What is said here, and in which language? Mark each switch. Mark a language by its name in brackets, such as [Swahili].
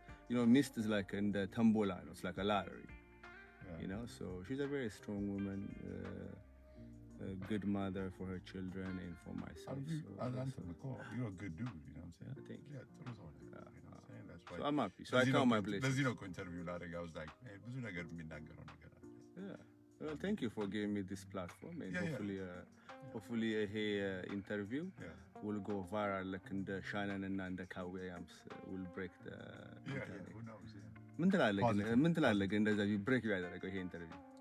[English] And mist is like in the tombola, it's like a lottery. Yeah. So she's a very strong woman, a good mother for her children and for myself. You're a good dude, you know what I'm saying? Thank you. Yeah, you know what I'm saying? That's why. So I'm happy. So I count my blessings. [Amharic] ለዚህ ነው ኢንተርቪው ላደርግ [English] I was like, [Amharic] ብዙ ነገር የሚናገረው ነገር አለ. [English] Yeah. Well, thank you for giving me this platform, and hopefully a interview will go viral like in the Shannon and the Williams will break the who knows? [Amharic] ምን ትላለህ ግን እንደዛ ብሬክ ያደረገው ይሄ ኢንተርቪው?